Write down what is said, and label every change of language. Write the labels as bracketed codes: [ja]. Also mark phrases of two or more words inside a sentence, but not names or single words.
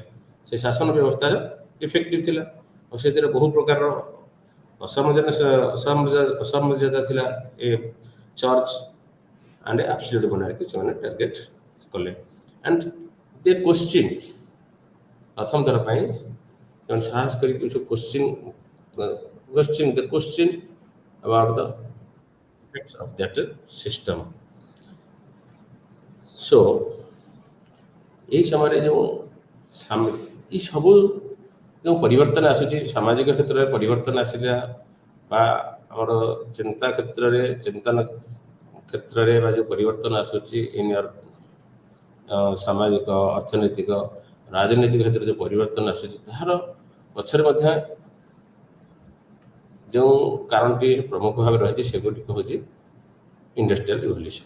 [or] ସେ ଶାସନ ବ୍ୟବସ୍ଥାର ଇଫେକ୍ଟିଭ ଥିଲା ଆଉ ସେଥିରେ ବହୁ ପ୍ରକାରର ଅସାମଞ୍ଜସ୍ୟତା ଥିଲା। [en] a church and absolute monarchy [or] ସେମାନେ ଟାର୍ଗେଟ କଲେ [en] and they question [or] ପ୍ରଥମ ଥର ପାଇଁ ସେମାନେ ସାହସ କରି କିଛି କୋଶ୍ଚିନ୍ [en] about the effects of that system. [or] So এই সমୟରେ ଯେଉଁ এই ସବୁ ଯେଉଁ ପରିବର୍ତ୍ତନ ଆସୁଛି ସାମାଜିକ କ୍ଷେତ୍ରରେ ପରିବର୍ତ୍ତନ ଆସିଲା ବା ଆମର ଚିନ୍ତନ କ୍ଷେତ୍ରରେ ବା ଯେଉଁ ପରିବର୍ତ୍ତନ ଆସୁଛି ସାମାଜିକ ଅର୍ଥନୈତିକ ରାଜନୈତିକ କ୍ଷେତ୍ରରେ ଯେଉଁ ପରିବର୍ତ୍ତନ ଆସୁଛି ତାହାର ପଛରେ ମଧ୍ୟ ଯେଉଁ କାରଣଟି ପ୍ରମୁଖ ଭାବେ ରହିଛି ସେଗୁଡ଼ିକ ହେଉଛି [en] industrial revolution.